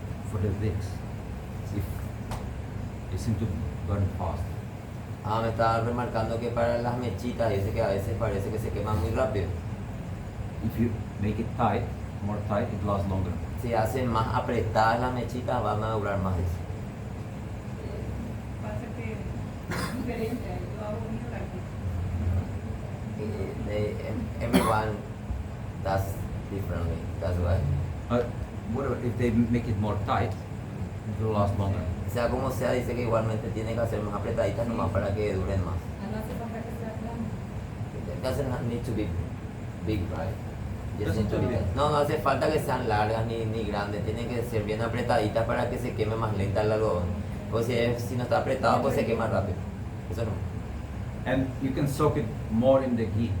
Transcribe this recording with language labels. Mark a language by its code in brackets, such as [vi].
[en] For the wicks, if they seem to burn fast. [es] Me estaba remarcando que para las mechitas dice que a veces parece que se queman muy rápido. [en] If you make it tight, more tight, it lasts longer. [es] Si hacen más apretadas las mechitas van a durar más. Dice. Pasa que es diferente, yo hago mi práctica. [en] Everyone does differently, that's why. Whatever, if they make it more tight, it will last longer. [es] Sea como sea, dice que igualmente tiene que hacer más apretaditas nomás para que duren más. No hace falta que sea plano. [en] It doesn't need to be big, right? Just Doesn't need to need be- to be. [es] No, no hace falta que sean largas ni grandes, tienen que ser bien apretaditas para que se queme más lenta el algodón. Pues si no está apretado, pues se quema rápido. Eso no. [en] And you can soak it more in the ghee.